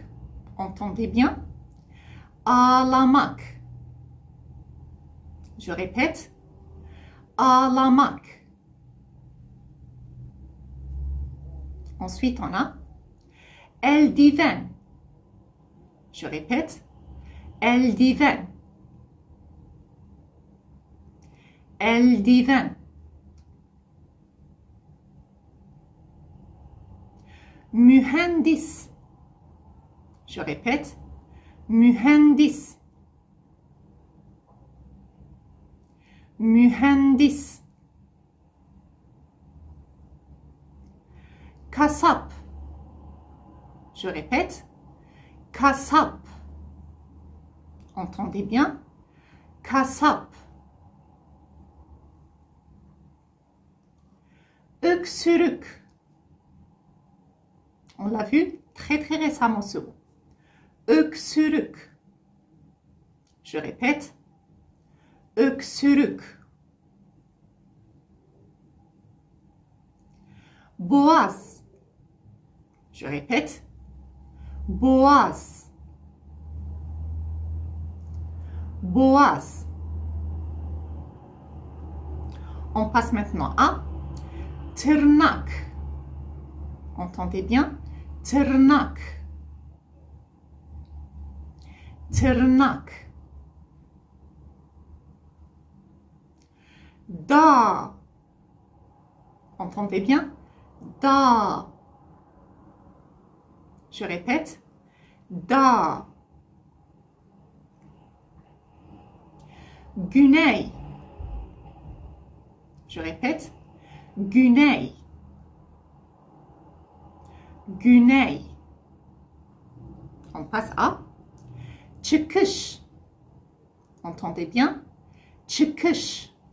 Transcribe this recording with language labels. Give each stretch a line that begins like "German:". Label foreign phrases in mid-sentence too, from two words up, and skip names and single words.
French: Entendez bien? Ağlamak. Je répète, ağlamak. Ensuite, on a eldiven. Je répète,
Turkish: eldiven. Eldiven. Mühendis.
French: Je répète,
Turkish: mühendis. Mühendis. Kasap.
French: Je répète, kasap. Entendez bien,
Turkish: kasap. Öksürük.
French: On l'a vu très récemment ce mot. Öksürük. Je répète,
Turkish: öksürük. Boğaz.
French: Je répète,
Turkish: boğaz. Boğaz.
French: On passe maintenant à tırnak. Entendez bien,
Turkish: tırnak. Tırnak. Dağ.
French: Entendez bien, dağ. Je répète,
Turkish: dağ. Güney.
French: Je répète,
Turkish: güney. Güney.
French: On passe à çıkış. Entendez bien, çıkış.